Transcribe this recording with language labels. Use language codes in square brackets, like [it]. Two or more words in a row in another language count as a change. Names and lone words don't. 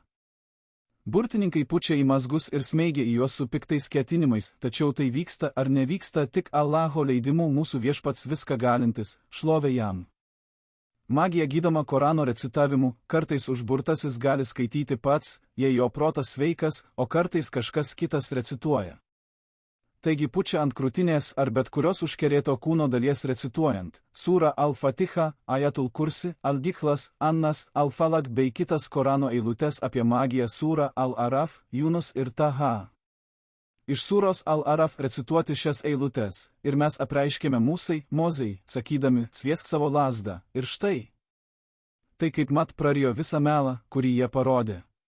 [lt] Burtininkai pučia į mazgus ir smeigia į juos su piktais ketinimais, tačiau tai vyksta ar nevyksta tik Allaho leidimu, mūsų viešpats viską galintis, šlovė jam. Magija gydoma Korano recitavimu, kartais užburtasis gali skaityti pats, jei jo protas sveikas, o kartais kažkas kitas recituoja. Taigi pučia ant krūtinės ar bet kurios užkerėto kūno dalies recituojant, sūra Al-Fatiha, Ayatul Kursi, Al-Dikhlas, Annas, Al-Falak bei kitas Korano eilutes apie magiją sūra Al-Araf, Junus ir Taha. Iš sūros Al-Araf recituoti šias eilutes, ir mes apreiškėme Musai, Mozei, sakydami, sviesk savo lazdą, ir štai. Tai kaip mat prarijo visą melą, kurį jie parodė.